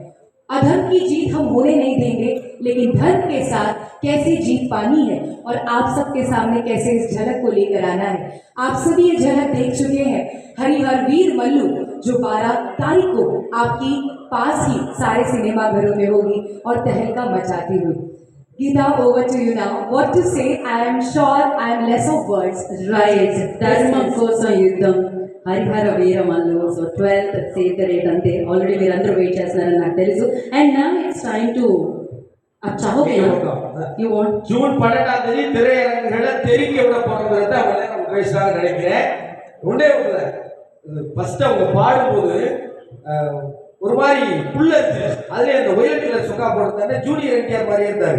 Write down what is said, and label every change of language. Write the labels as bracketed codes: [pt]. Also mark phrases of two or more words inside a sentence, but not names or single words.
[hi] अधर्म की जीत हम होने नहीं देंगे, लेकिन धर्म के साथ कैसे जीत पानी है और आप सबके सामने कैसे इस झलक को लेकर आना है। आप सभी ये झलक देख चुके हैं। हरिहर वीर मल्लू जो 12 तारीख को आपकी पास ही सारे सिनेमा घरों में होगी और तहलका मचाती हुई। [en] Geeta, over to you now. What to say? I am sure I am less of words. Right. [te] ధర్మం కోసం యుద్ధం హరిహర వీరమల్లు. సో 12th [en] save the rate [te] అంతే. ఆల్రెడీ మీరందరూ వెయిట్ చేస్తున్నారని నాకు తెలుసు. [en] and now it's time to [ta] ஜூன் 12ஆம் தேதி திரையரங்குகளை தெரிக்க விட போறதுன்றத அவங்கள நான் பேசலாம் நினைக்கிறேன். ஒன்றே ஒன்று ஃபர்ஸ்ட் அவங்க பாடும்போது ஒரு மாதிரி புல்லரிச்சு அதுல அந்த ஒயலட்டில் சொக்கா போடுறதானே ஜூனியர் என்டிஆர் மாதிரி இருந்தாரு.